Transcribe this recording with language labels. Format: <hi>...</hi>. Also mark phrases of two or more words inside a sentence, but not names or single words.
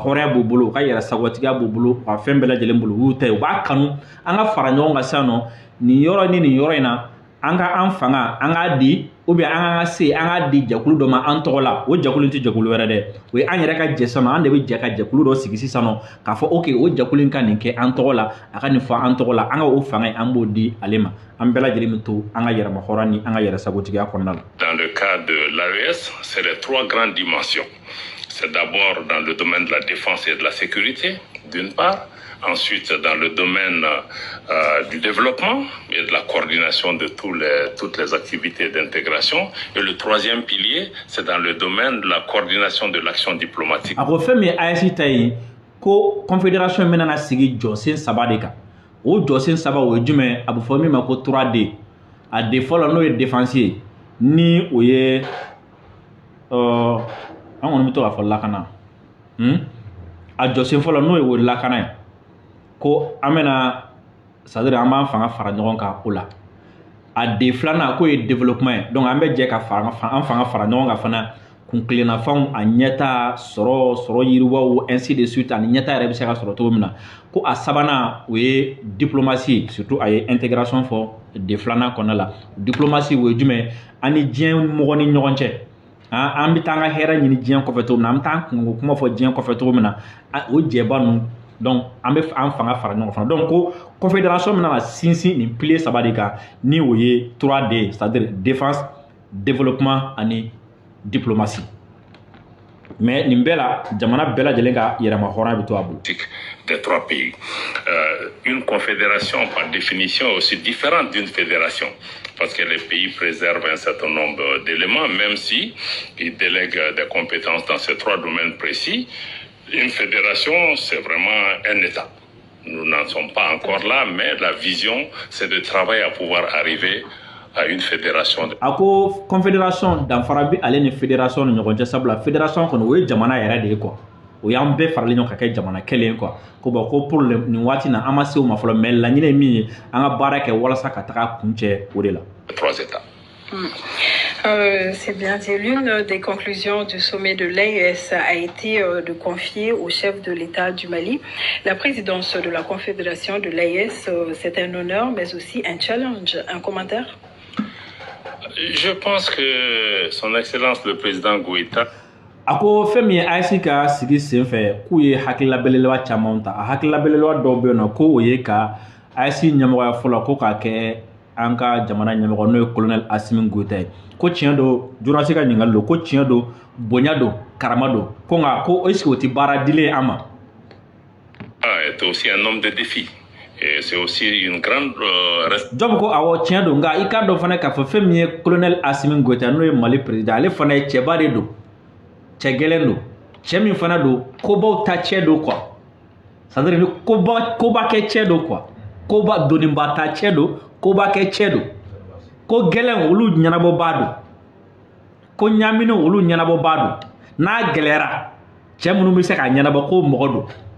<bm>hɔrɔnya b'u bolo u ka yɛrɛ sagotigiya b'u bolo u ka fɛn bɛɛ lajɛlen bolo u y'u ta ye u b'a kanu an ka fara ɲɔgɔn kan sisan nɔ nin yɔrɔ ni nin yɔrɔ in na an ka an fanga an k'a di</bm> <fr>ou bien</fr> <bm>an ka se an k'a di jɛkulu dɔ ma an tɔgɔ la o jɛkulu tɛ jɛkulu wɛrɛ dɛ o ye an yɛrɛ ka jɛ sisan nɔ an de bɛ jɛ ka jɛkulu dɔ sigi sisan nɔ k'a fɔ ok o jɛkulu in ka nin kɛ an tɔgɔ la a ka nin fɔ an tɔgɔ la an ka o fanga an b'o di ale ma an bɛɛ lajɛlen bɛ to an ka yɛrɛma hɔrɔnya ni an ka yɛrɛ sagotigiya kɔnɔna la.</bm> <fr>Dans le cas de l'AES, c'est les 3 grandes dimensions. C'est d'abord dans le domaine de la défense et de la sécurité, d'une part. Ensuite, dans le domaine du développement et de la coordination de toutes les activités d'intégration. Et le 3e pilier, c'est dans le domaine de la coordination de l'action diplomatique.</fr> <bm>Ako fɛn min AES ta ye ko confédération min bɛna sigi jɔsen 3 de kan o jɔsen 3 o ye jumɛn a bɛ fɔ min ma ko 3D a D fɔlɔ n'o ye défense ye ni o ye an kɔni bɛ to k'a fɔ lakana a jɔsen fɔlɔ n'o ye o lakana ye ko an bɛna c'est-à-dire an b'an fanga fara ɲɔgɔn kan o la a D filanan k'o ye développement ye donc an bɛ jɛ ka an fanga fara ɲɔgɔn kan fana kuntilennafɛnw a ɲɛta sɔrɔ yiriwaw</bm> <fr>ainsi de suite</fr> <bm>ani ɲɛta yɛrɛ bɛ se ka sɔrɔ cogo min na ko a sabanan o ye</bm> <fr>diplomatie surtout</fr> <bm>a ye intégration fɔ D filanan kɔnɔna la diplomatie o ye jumɛn ani diɲɛ mɔgɔ ni ɲɔgɔn cɛ an bɛ taa an ka hɛrɛ ɲini diɲɛ kɔfɛ cogo min na an bɛ taa kungo kuma fɔ diɲɛ kɔfɛ cogo min na o jɛba ninnu donc an bɛ an fanga fara ɲɔgɔn kan donc ko confédération min na sinsin nin pilier 3 de kan ni o ye 3D</bm> <fr>c'est-à-dire défense développement</fr> <bm>ani diplomatie mais nin bɛɛ la jamana bɛɛ lajɛlen ka yɛrɛma hɔrɔnya bɛ to a bolo.</bm> <fr>Des 3 pays. Une confédération par définition est aussi différente d'une fédération parce que les pays préservent un certain nombre d'éléments même si ils délèguent des compétences dans ces 3 domaines précis. Une fédération, c'est vraiment un État. Nous n'en sommes pas encore là, mais la vision, c'est de travailler à pouvoir arriver à une fédération.</fr> <bm>Ako confédération danfara bi ale ni fédération ni ɲɔgɔn cɛ sabula fédération kɔni o ye jamana yɛrɛ de ye quoi o y'an bɛɛ faralen ɲɔgɔn ka kɛ jamana kelen quoi ko bon ko pour nin waati na an ma se o ma fɔlɔ mais laɲini ye min ye an ka baara kɛ walasa ka taga kun cɛ o de la.</bm> <fr>3 états. C'est bien dit. L'une des conclusions du sommet de l'AES a été de confier au chef de l'État du Mali la présidence de la Confédération de l'AES. C'est un honneur, mais aussi un challenge. Un commentaire? Je pense que son Excellence le président Goïta</fr> <bm>a ko fɛn min ye AES ka sigi sen fɛ k'u ye hakilila belebeleba caman ta a hakilila belebeleba dɔw bɛ yen nɔ ko o ye ka AES ɲɛmɔgɔya fɔlɔ ko k'a kɛ an ka jamana ɲɛmɔgɔ n'o ye colonel Assimi Goïta ye ko tiɲɛ don journaliste ka ɲininkali don ko tiɲɛ don bonya don karama don ko nka ko</bm> <fr>est-ce que</fr> <bm>o tɛ baara dilen an ma.</bm> <fr>est aussi un homme de défi. Et c'est aussi une grande</fr> <bm>Job ko awɔ tiɲɛ don nka i k'a dɔn fana k'a fɔ fɛn min ye colonel Assimi Goïta n'o ye Mali président ale fana ye cɛba de don cɛ gɛlɛn don cɛ min fana don kobaw ta cɛ don</bm> <fr>quoi c'est-à-dire</fr> <bm>ni koba kɛ cɛ don quoi koba doniba ta cɛ don koba kɛ cɛ don ko gɛlɛn olu ɲɛnabɔba don ko ɲamini olu ɲɛnabɔba don n'a gɛlɛyara cɛ minnu bɛ se k'a ɲɛnabɔ ko mɔgɔ don.</bm>